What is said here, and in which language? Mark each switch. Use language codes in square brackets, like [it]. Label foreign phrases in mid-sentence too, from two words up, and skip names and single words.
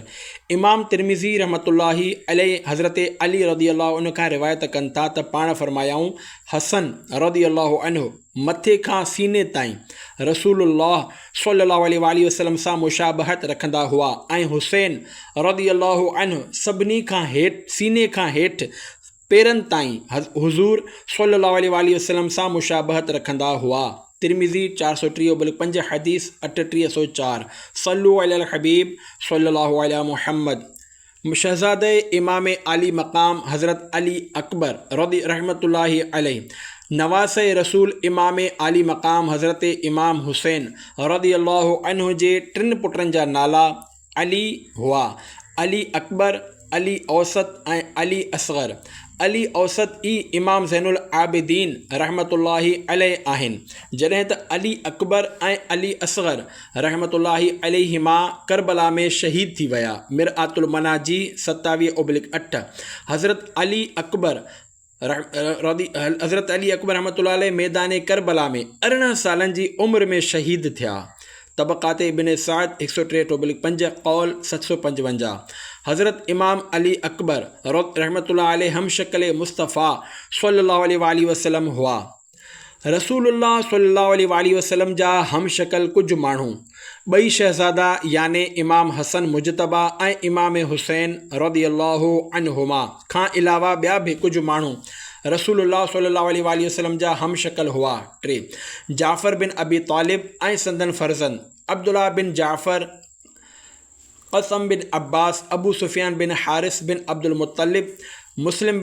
[sd] इमाम तिरमिज़ी [ar] رحمة الله عليه [sd] हज़रत अली [ar] رضي الله عنه [sd] खां रिवायत कनि था त पाण फ़रमायाऊं, हसन [ar] رضي الله عنه [sd] मथे खां सीने ताईं रसूलुल्लाह [ar] صلى الله عليه وسلم [sd] सां मुशाबहत रखंदा हुआ ऐं हुसैन [ar] رضي الله عنه [sd] सभिनी खां हेठि सीने खां हेठि पेरनि ताईं हुज़ूर [ar] صلى الله عليه وسلم [sd] सां मुशाबहत रखंदा हुआ। तिरमिज़ी 430/5 हदीस 3804। [ar] صلوا على الحبيب صلى الله عليه محمد. [sd] शहज़ादे इमाम आली मक़ाम हज़रत अली अकबर [ar] رضي رحمة الله عليه, [sd] नवासे रसूल इमाम आली मक़ाम हज़रत इमाम हुसैन [ar] رضي الله عنه [sd] जे 3 पुटनि जा नाला अली हुआ। अली अकबर, अली औसत ऐं अली असग़र। अली औसत ई इमाम ज़ैनुल आबिदीन [ar] رحمة الله عليه [sd] आहिनि, जॾहिं त अली अकबर ऐं अली असग़र [ar] رحمة الله عليهما [sd] करबला में शहीद थी विया। मिरआतुल मनाजी 27/8। हज़रत अली अकबर [ar] رحمة الله عليه [sd] मैदान करबला में 18 सालनि जी उम्र में शहीद थिया। तबक़ात इब्न साद 163/5 कौल 755। हज़रत इमाम अली अकबर [ar] رحمة الله عليه [sd] हमशक्ल मुस्तफ़ा [ar] صلى الله عليه وسلم [sd] हुआ। रसूलुल्लाह [ar] صلى الله عليه وسلم [sd] जा हमशक्ल कुझु माण्हू ॿई शहज़ादा याने इमाम हसन मुजतबा ऐं इमाम हुसैन [ar] رضي الله عنهما [sd] खां अलावा ॿिया बि कुझु माण्हू रसूलुल्लाह [ar] صلى الله عليه وسلم [sd] जा हमशक्ल हुआ। 3 जाफ़र बिन अबी तालिब ऐं संदन फ़र्ज़ंद अब्दुल्ला बिन जाफ़र, क़सम बिन अब्बास, अबू सुफ़ियान बिन हारिस बिन अब्दुल मुत्तलिब, मुस्लिम